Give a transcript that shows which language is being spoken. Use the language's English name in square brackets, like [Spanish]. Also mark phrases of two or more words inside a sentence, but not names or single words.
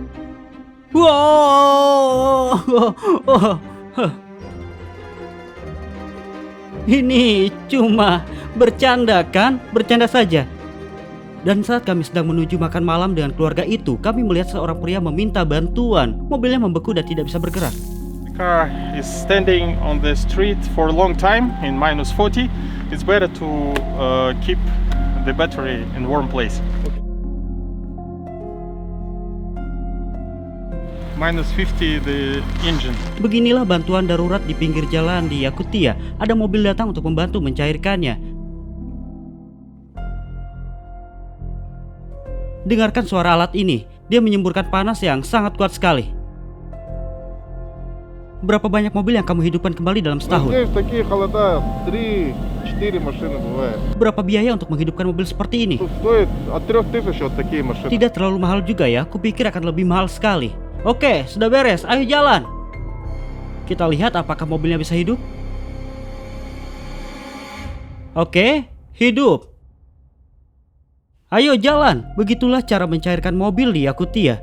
[Indonesian] Wow! Ini cuma bercanda kan? Bercanda saja. Dan saat kami sedang menuju makan malam dengan keluarga itu, kami melihat seorang pria meminta bantuan. Mobilnya membeku dan tidak bisa bergerak. [English] The car is standing on the street for a long time in minus 40. It's better to keep the battery in warm place. Minus 50 the engine. [Indonesian] Beginilah bantuan darurat di pinggir jalan di Yakutia. Ada mobil datang untuk membantu mencairkannya. Dengarkan suara alat ini. Dia menyemburkan panas yang sangat kuat sekali. Berapa banyak mobil yang kamu hidupkan kembali dalam setahun? [Russian] Здесь такие холода, 3-4 машины бывает. [Indonesian] Berapa biaya untuk menghidupkan mobil seperti ini? [Russian] Тут стоит от 3000 вот такие машины. [Indonesian] Tidak terlalu mahal juga ya, kupikir akan lebih mahal sekali. Oke, sudah beres, ayo jalan. Kita lihat apakah mobilnya bisa hidup. Oke, hidup. Ayo jalan. Begitulah cara mencairkan mobil di Yakutia.